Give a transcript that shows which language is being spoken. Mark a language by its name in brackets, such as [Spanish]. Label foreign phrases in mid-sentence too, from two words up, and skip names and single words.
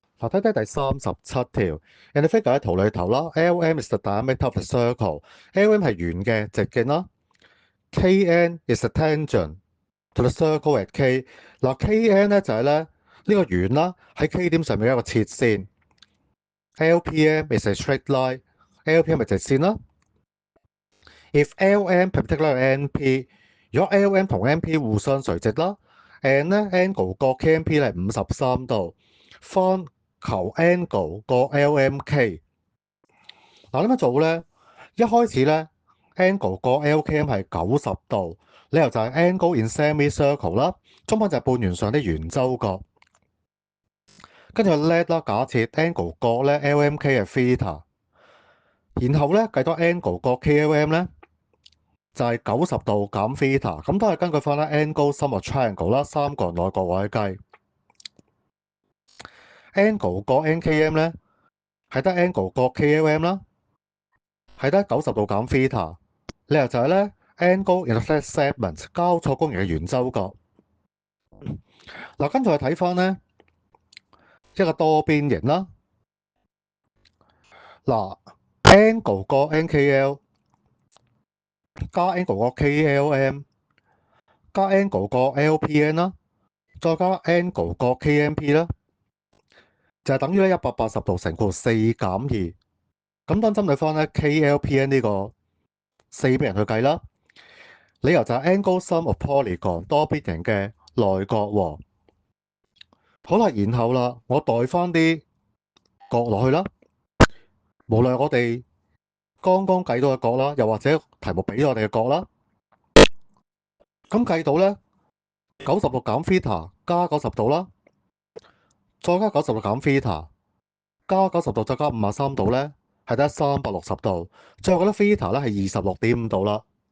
[Cantonese] 睇睇第37條 [English] ，in the figure [Cantonese] 喺圖裏頭啦， [English] LM is the diameter of the circle，LM [Cantonese] 係圓嘅直徑啦 [English] ，KN is the tangent to the circle at K。 [Cantonese] 嗱，KN 咧就係咧呢個圓啦，喺 K 點上面嘅一個切線。 [English] LPM is a straight line， [Cantonese] LPM 係直線啦。 [English] If LM perpendicular NP， [Cantonese] 如果 LM 同 NP 互相垂直啦，and 咧 angle 個 KNP 咧係53度，find求 angle 個 LMK。嗱，點樣做咧？一開始咧 angle 個 LKM 係90度，理由就係 [English] angle in semicircle [Cantonese] 啦，中文就係半圓上啲圓周角。跟住 let 啦，假設 angle 角咧 LMK 係 theta，然後咧計多 angle 角 KLM 咧就係90度減 theta，咁都係根據翻咧 [English] angle sum of triangle [Cantonese] 啦，三個人內角位計。angle 角 NKM 咧係得 angle 角 KLM 啦，係得90度減 theta，理由就係咧 [English] angle intersect segment [Cantonese] 交錯公形嘅圓周角。嗱，跟住我睇翻咧一個多邊形啦。嗱，angle 角 NKL 加 angle 角 KLM 加 angle 角 LPN 啦，再加 angle 角 KMP 啦，就係等於咧180度乘括4減2。咁當針對翻咧 KLPN 呢個四邊形去計啦，理由就係 [English] angle sum of polygon [Cantonese] 多邊形嘅內角和。好啦，然後啦，我代翻啲角落去啦。無論我哋剛剛計到嘅角啦，又或者題目俾咗我哋嘅角啦，咁計到咧90度減 theta 加90度啦，再加90度減 theta 加90度再加53度咧，係得360度。最後覺得 theta 咧係26.5度啦。